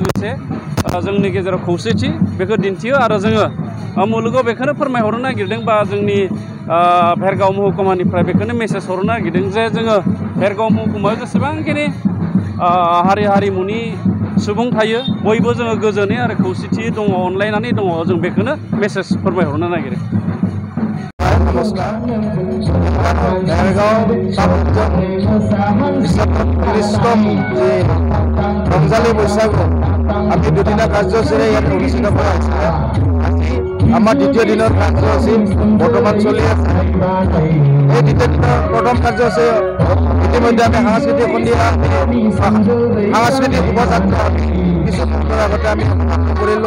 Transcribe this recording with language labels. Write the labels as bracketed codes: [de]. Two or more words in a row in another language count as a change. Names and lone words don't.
[brx] लोगोसे जोंनि गेजेराव खौसेथि बेखौ दिन्थियो आरो जोङो मुलुगाव बेखौनो फोरमायहरनो नागिरदों, बा जोंनि भेरगाव महकुमानिफ्राय बेखौनो मेसेज हरनो नागिरदों जे जोङो भेरगाव महकुमायाव जेसेबांखिनि हारि हारिमुनि सुबुं थायो, बयबो जोङो गोजोनै आरो खौसेथि दङ, अनलायनानै दङ, जों बेखौनो मेसेज फोरमायहरनो नागिरो। [as] रंजाली बैसागु আমি দুদিনা কাৰ্যসূচীৰে ইয়াত অনুষ্ঠিত কৰা হৈছিলে। আমাৰ দ্বিতীয় দিনৰ কাৰ্যসূচী বৰ্তমান চলি আছে। এই দ্বিতীয় দিনৰ প্ৰথম কাৰ্যসূচী ইতিমধ্যে আমি সাংস্কৃতিক সন্ধিয়া, সাংস্কৃতিক শোভাযাত্ৰা কিছু মুহূৰ্তৰ আগতে আমি সমাপ্ত কৰিলোঁ।